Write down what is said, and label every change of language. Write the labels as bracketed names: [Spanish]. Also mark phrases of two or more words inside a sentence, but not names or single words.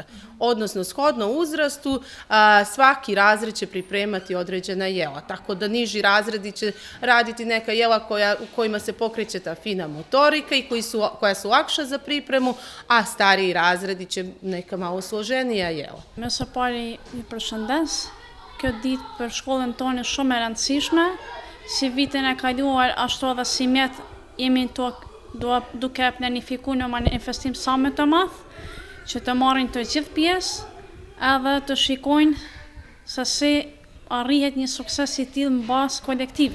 [Serbian] Odnosno, shodno uzrastu, svaki razred će pripremati određena jela. Tako da niži razredi će raditi neka jela u kojima se pokreće ta fina motorika i koja su lakša za pripremu, a stariji razredi će neka malo složenija jela. [Albanian] Me së pari një përshëndes, kjo ditë për shkollën tonë shumë e rëndësishme, si vitin e kaluar ashtu edhe si mjet jemi duke planifiku në manifestim sa më të madh, që të marrin të gjithë pjesë edhe të shikojnë se si arrihet një sukses i tillë në bazë kolektive.